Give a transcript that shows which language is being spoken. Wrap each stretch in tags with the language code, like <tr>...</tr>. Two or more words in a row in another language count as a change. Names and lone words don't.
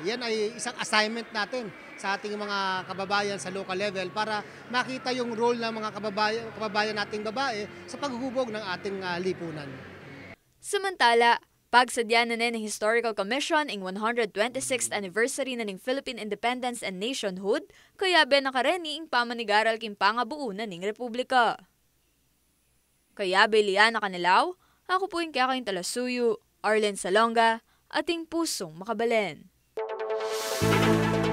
<tl>Yan ay isang assignment natin sa ating mga kababayan sa local level para makita yung role ng mga kababayan nating babae sa paghubog ng ating lipunan.</tl> <pam>Samantala, pagsadya na ng Historical Commission ing 126th anniversary na ng Philippine Independence and Nationhood, kaya nakareni ing pamanigaral king pangabuo na ng Republika. Kaya Liana Canilaw,</pam> <tl>ako po yung</tl> <pam>kakain Talasuyo, Arlen Salonga, ating pusong makabalen.</pam>